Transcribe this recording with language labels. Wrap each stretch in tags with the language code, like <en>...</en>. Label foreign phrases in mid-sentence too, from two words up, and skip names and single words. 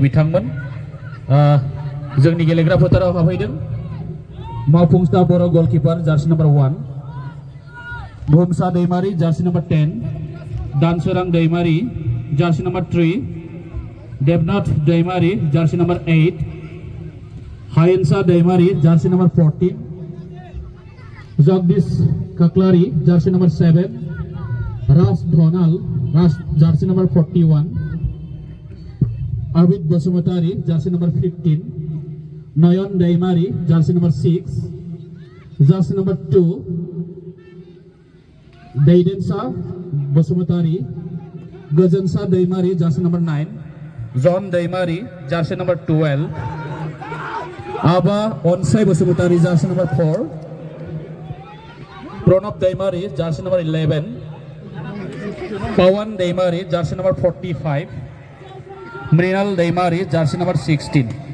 <brx>बिथांमोन जोंनि गेलेग्रा फोथाराव हाबफैदों मावफुंसा बर' गलकिपार जार्सि नम्बर 1 भुमसा दैमारि जार्सि नम्बर 10 दानसोरां दैमारि जार्सि नम्बर 3 देबनाथ दैमारि जार्सि नम्बर 8 हायेनसा दैमारि जार्सि नम्बर 14 जगदीश ककलारी जार्सी नंबर 7 राज धोनाल जार्सी नंबर 41 अविद बसुमतारी जार्सी नंबर 15 नयन दैमारी जार्सी नंबर 6 जार्सी नंबर 2 दैदेनसा बसुमतारी गजनसा दैमारी जार्सी नंबर 9 जॉन दैमारी जार्सी नंबर 12 आबा अनसाई बसुमतारी जार्सी नंबर 4 प्रणब दैमारी जार्सी नंबर 11 पवन दैमारी जार्सी नंबर 45 मृणाल दैमारी जार्सी नंबर 16</brx>